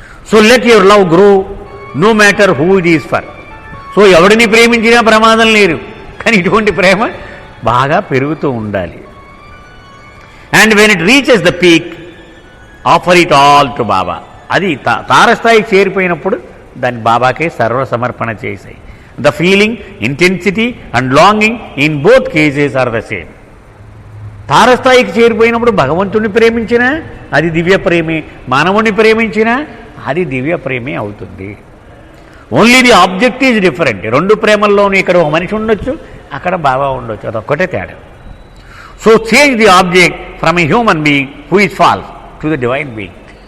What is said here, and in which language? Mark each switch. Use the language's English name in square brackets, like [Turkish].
[English] So let your love grow no matter who it is for. [Telugu] So ఎవడిని ప్రేమించినా ప్రమాదం లేదు, కానీ ఇటువంటి ప్రేమ బాగా పెరుగుతూ ఉండాలి. [English] And when it reaches the peak offer it all to Baba. [Telugu] అది తారస్థాయికి చేరిపోయినప్పుడు దాన్ని బాబాకే సర్వసమర్పణ చేశాయి. [English] The feeling, intensity and longing in both cases are the same. [Telugu] తారస్థాయికి చేరిపోయినప్పుడు భగవంతుని ప్రేమించినా అది దివ్య ప్రేమే, మానవుని ప్రేమించినా అది దివ్య ప్రేమే అవుతుంది. [English] Only the object is different. [Telugu] రెండు ప్రేమల్లోనూ ఇక్కడ ఒక మనిషి ఉండొచ్చు, అక్కడ బాబా ఉండొచ్చు, అదొక్కటే తేడా. [English] So change the object from a human being who is falls to the divine being.